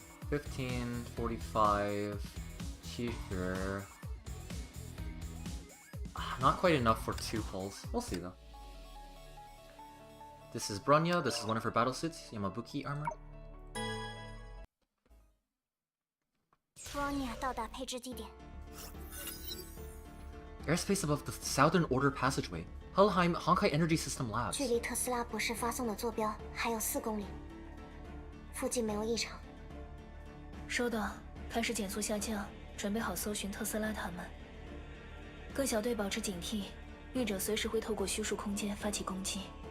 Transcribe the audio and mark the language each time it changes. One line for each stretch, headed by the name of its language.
English: 15, 45, 70. Not quite enough for 2 pulls. We'll see though. This is Bronya. This is one of her battle suits, Yamabuki armor.
Chinese: Bronya 到达配置地点。
English: Airspace above the Southern Order Passageway. Helheim Honkai Energy System Labs.
Chinese: 距离特斯拉博士发送的坐标还有4公里，附近没有异常。收到，开始减速下降，准备好搜寻特斯拉他们。各小队保持警惕，绿者随时会透过虚数空间发起攻击。